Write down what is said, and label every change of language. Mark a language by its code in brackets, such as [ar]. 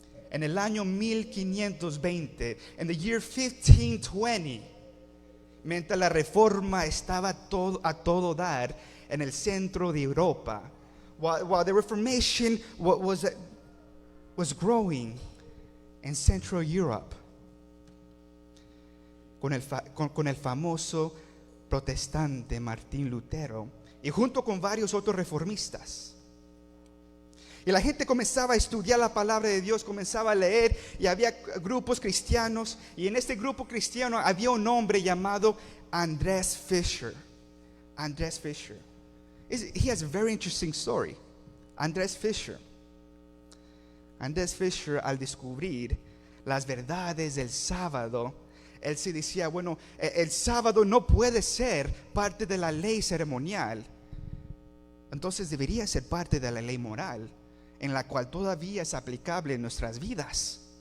[es] En el año 1520, en [en] the year 1520, [es] mientras la reforma estaba a todo dar en el centro de Europa, [en] while the Reformation was growing in Central Europe, [es] con el famoso protestante Martín Lutero y junto con varios otros reformistas. Y la gente comenzaba a estudiar la palabra de Dios, comenzaba a leer, y había grupos cristianos, y en este grupo cristiano había un hombre llamado Andrés Fisher. Andrés Fisher. [en] He has a very interesting story. [es] Andrés Fisher, al descubrir las verdades del sábado, él se decía, bueno, el sábado no puede ser parte de la ley ceremonial, entonces debería ser parte de la ley moral, en la cual todavía es aplicable en nuestras vidas.